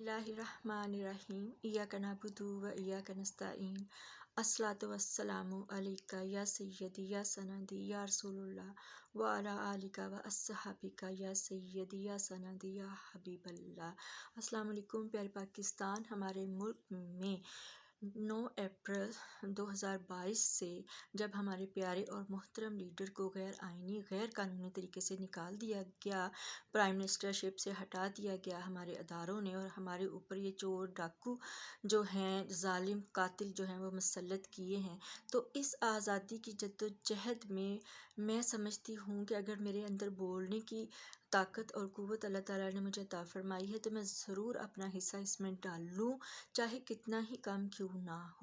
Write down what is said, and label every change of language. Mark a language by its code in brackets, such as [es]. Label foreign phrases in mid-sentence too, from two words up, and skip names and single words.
[ar] بسم الله الرحمن الرحيم إياك نعبد وإياك نستعين الصلاة والسلام عليك يا سيدي يا سندي يا رسول الله وعلى آلك وأصحابك يا سيدي يا سندي يا حبيب الله. السلام علیکم [ur] پیارے پاکستان. ہمارے ملک میں 9 اپریل 2022 سے جب ہمارے پیارے اور محترم لیڈر کو غیر آئینی غیر قانونی طریقے سے نکال دیا گیا, [en] prime ministership [ur] سے ہٹا دیا گیا ہمارے اداروں نے، اور ہمارے اوپر یہ چور ڈاکو جو ہیں، ظالم قاتل جو ہیں وہ مسلط کیے ہیں، تو اس آزادی کی جدوجہد میں میں سمجھتی ہوں کہ اگر میرے اندر بولنے کی طاقت اور قوت اللہ تعالیٰ نے مجھے عطا فرمائی ہے تو میں ضرور اپنا حصہ اس میں ڈال لوں، چاہے کتنا ہی کم کیوں نہ ہو.